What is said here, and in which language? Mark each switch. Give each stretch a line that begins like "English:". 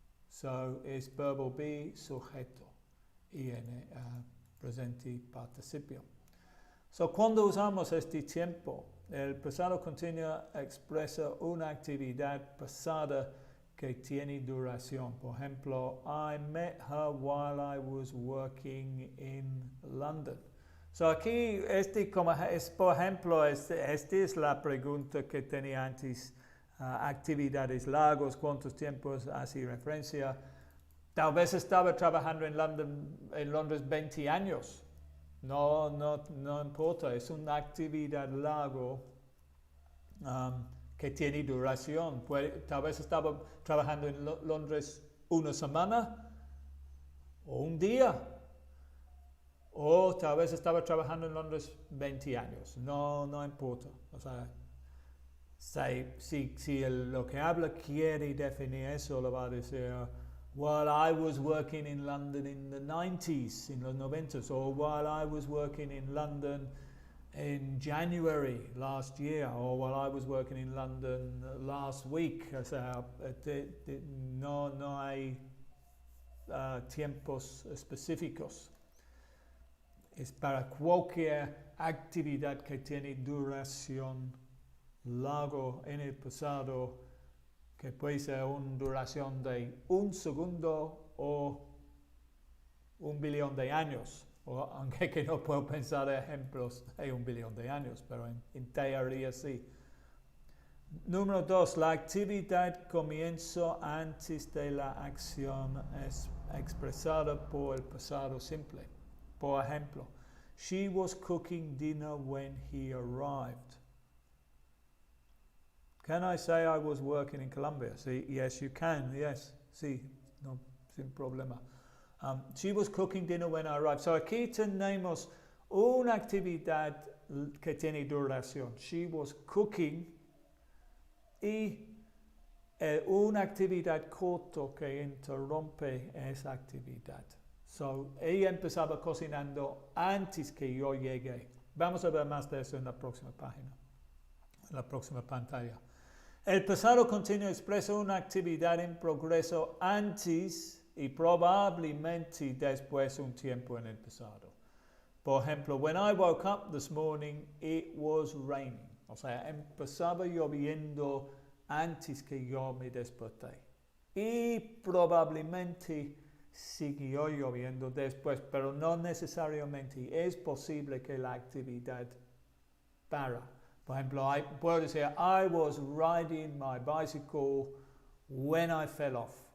Spanish: So es verbo be sujeto, IN, presente participio. So cuando usamos este tiempo, el pasado continuo expresa una actividad pasada que tiene duración. Por ejemplo,
English: I met her while I was working in London.
Spanish: So aquí, como es, por ejemplo, esta es la pregunta que tenía antes. Actividades largos, ¿cuántos tiempos hace referencia? Tal vez estaba trabajando en Londres 20 años. No importa, es una actividad larga que tiene duración. Tal vez estaba trabajando en Londres una semana o un día. O tal vez estaba trabajando en Londres 20 años. No importa. O sea, si lo que habla quiere definir eso, lo va a decir,
English: while I was working in London in the 90s,
Spanish: en los 90s,
English: or while I was working in London in January last year, or while I was working in London last week.
Spanish: O sea, no hay tiempos específicos. Es para cualquier actividad que tiene duración largo en el pasado, que puede ser una duración de un segundo o 1 billón de años, aunque que no puedo pensar ejemplos de 1 billón de años, pero en teoría sí. Número 2, la actividad comienza antes de la acción es expresada por el pasado simple. Por ejemplo,
English: she was cooking dinner when he arrived. Can I say I was working in Colombia?
Spanish: Sí,
English: yes, you can. Yes,
Spanish: sí, no, sin problema.
English: She was cooking dinner when I arrived.
Spanish: So aquí tenemos una actividad que tiene duración.
English: She was cooking
Spanish: y una actividad corta que interrumpe esa actividad. So, ella empezaba cocinando antes que yo llegué. Vamos a ver más de eso en la próxima página, en la próxima pantalla. El pasado continuo expresa una actividad en progreso antes y probablemente después un tiempo en el pasado. Por ejemplo,
English: when I woke up this morning, it was raining.
Spanish: O sea, empezaba lloviendo antes que yo me desperté. Y probablemente siguió lloviendo después, pero no necesariamente. Es posible que la actividad para. Por ejemplo, puedo decir,
English: I was riding my bicycle when I fell off.